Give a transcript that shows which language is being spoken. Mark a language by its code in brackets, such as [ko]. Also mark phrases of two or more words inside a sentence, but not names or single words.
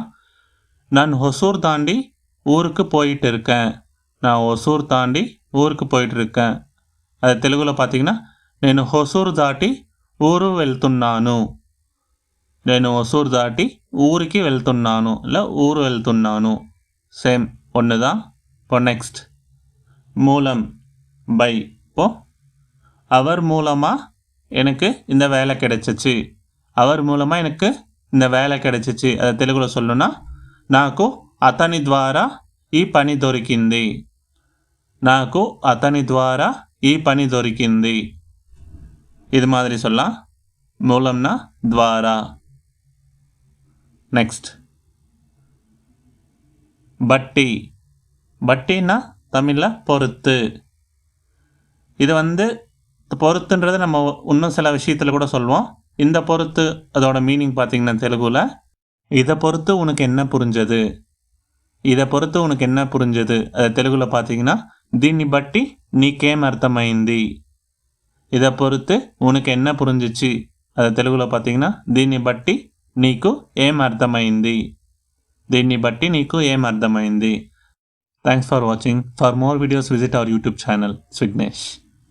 [ta] நான் ஒசூர் தாண்டி ஊருக்கு போயிட்டு இருக்கேன், நான் ஒசூர் தாண்டி ஊருக்கு போயிட்டு இருக்கேன். அது தெலுங்குல பார்த்தீங்கன்னா [te] నేను ఒసూరు దాటి ఊరు వెళ్తున్నాను, నేను ఒసూరు దాటి ఊరికి వెళ్తున్నాను, [ta] இல்லை ஊரு వెళ్తున్నాను. சேம் ஒன்று தான். இப்போ நெக்ஸ்ட் மூலம், பை. இப்போது அவர் மூலமாக எனக்கு இந்த வேலை கிடைச்சிச்சு, அவர் மூலமாக எனக்கு இந்த வேலை கிடைச்சிச்சு. அதை தெலுங்குல சொல்லணும்னா [te] నాకు అతని ద్వారా ఈ పని దొరికింది, నాకు అతని ద్వారా ఈ పని దొరికింది. [ta] இது மாதிரி சொல்லலாம். மூலம்னா துவாரா. நெக்ஸ்ட் பட்டி. பட்டின்னா தமிழில் பொறுத்து. இது பொறுத்துன்றது நம்ம இன்னும் சில விஷயத்தில் கூட சொல்லுவோம். இந்த பொறுத்து அதோட மீனிங் பார்த்தீங்கன்னா தெலுங்குல இதை பொறுத்து உனக்கு என்ன புரிஞ்சது, இதை பொறுத்து உனக்கு என்ன புரிஞ்சது. அதை தெலுங்குல பார்த்தீங்கன்னா [te] దీన్ని బట్టి నీకేం అర్థమైంది, [ta] இதை பொறுத்து உனக்கு என்ன புரிஞ்சிச்சு. அதை தெலுங்குல பார்த்தீங்கன்னா [te] దీన్ని బట్టి నీకు ఏం అర్థమైంది, దీన్ని బట్టి నీకు ఏం అర్థమైంది. [en] Thanks for watching. For more videos visit our YouTube channel Vignesh.